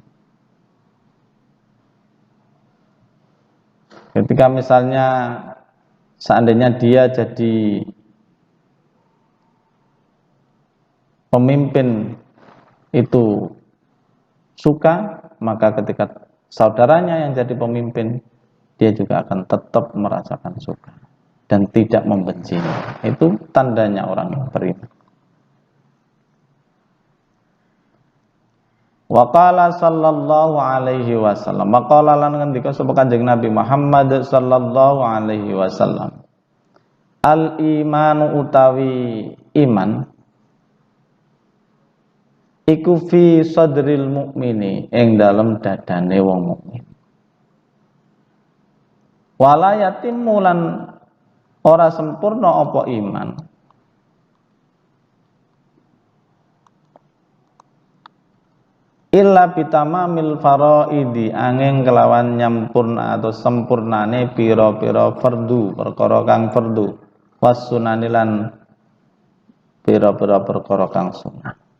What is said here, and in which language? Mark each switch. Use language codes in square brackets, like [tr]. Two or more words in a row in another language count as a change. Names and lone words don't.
[id] Ketika misalnya seandainya dia jadi pemimpin itu suka, maka ketika saudaranya yang jadi pemimpin, dia juga akan tetap merasakan suka dan tidak membencinya. Itu tandanya orang yang beriman. [ar] وقال صلى الله عليه وسلم, [jv] maqala lan ngendika sapa Kanjeng Nabi Muhammad [ar] صلى الله عليه وسلم, الإيمان [jv] utawi iman iku [ar] في صدر المؤمن, [jv] ing dalem dadane wong mukmin. [ar] ولا يتم [jv] lan ora sempurna apa iman [ar] إلا بتمام الفرائض, [jv] angin kelawan nyampurna atau sempurnane pira-pira fardu, perkara kang fardu, wasunanilan pira-pira perkara kang sunah.